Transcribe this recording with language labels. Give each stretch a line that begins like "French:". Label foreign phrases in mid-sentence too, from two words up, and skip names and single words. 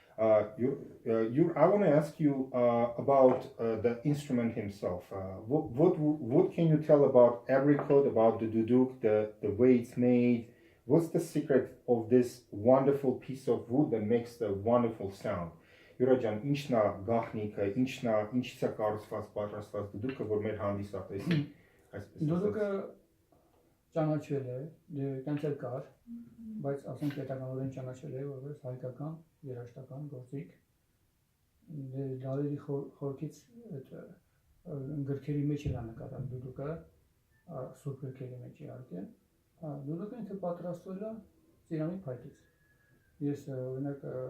English: I want to ask you about the instrument himself. What can you tell about every code about the duduk, the way it's made? What's the secret of this wonderful piece of wood that makes the wonderful sound?
Armenian: Յուրաջան, ինչն է գաղտնիքը, ինչից է կառուցված պատրաստված դուդուկը, որ մեր հանդիսատեսի այսպես։ Դուդուկը ճանաչվել է, տենց էլ կար, բայց ասենք պետականորեն ճանաչվել է որպես հայկական երաժշտական գործիք։ Դարերի խորքից այդ գրքերի մեջ էլ նկատան դուդուկը, սուրբ գրքերի մեջ իհարկե։ Դուդուկը ինքը պատրաստվել է ծիրանի փայտից։ Ես օրինակ